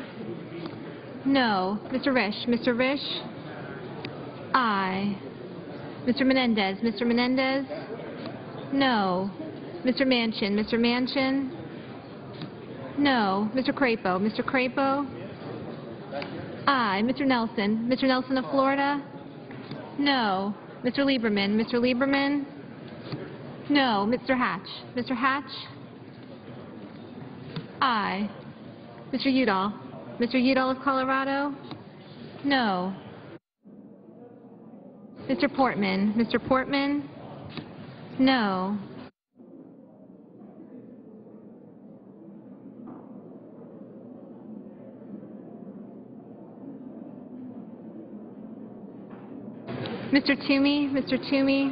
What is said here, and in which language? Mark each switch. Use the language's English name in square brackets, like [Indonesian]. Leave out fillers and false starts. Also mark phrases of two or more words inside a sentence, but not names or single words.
[English] No. Mr. Risch? Mr. Risch? Aye. Mr. Menendez? Mr. Menendez? No. Mr. Manchin? Mr. Manchin? No. Mr. Crapo? Mr. Crapo? Aye. Mr. Nelson? Mr. Nelson of Florida? No. Mr. Lieberman? Mr. Lieberman? No. Mr. Hatch? Mr. Hatch? Aye. Mr. Udall? Mr. Udall of Colorado? No. Mr. Portman? Mr. Portman? No. Mr. Toomey? Mr. Toomey?